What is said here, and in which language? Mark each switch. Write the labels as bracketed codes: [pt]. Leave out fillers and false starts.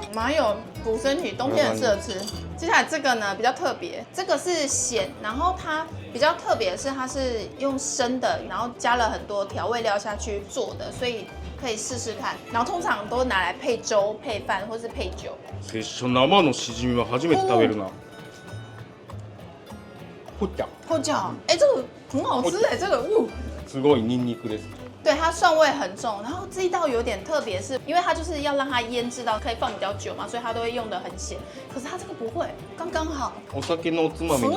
[zh] 麻油补身体，冬天很适合吃。接下来这个呢比较特别，这个是咸，然后它比较特別的是它是用生的，然后加了很多调味料下去做的，所以可以试试看。然后通常都拿来配粥、配饭或是配酒。 [ja] 拙者生のしじみは初めて食べるな。ほっちゃ。 [zh] 后脚，哎，这个很好吃哎，这个， [ja] すごいニンニクです。 [zh] 对，它蒜味很重，然后这一道有点特别，是因为它就是要让它腌制到可以放比较久嘛，所以它都会用的很咸。可是它这个不会，刚刚好， [ja] お酒のおつまみに